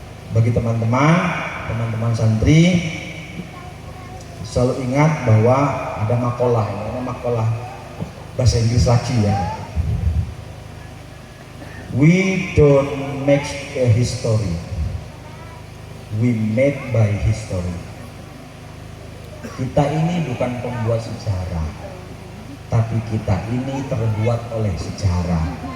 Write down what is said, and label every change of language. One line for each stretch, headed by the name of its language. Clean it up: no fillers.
Indonesian: Bagi teman-teman santri, selalu ingat bahwa ada makalah, bahasa Inggris lagi ya.
English: We don't make a history, we made by history.
Indonesian: Kita ini bukan pembuat sejarah, tapi kita ini terbuat oleh sejarah.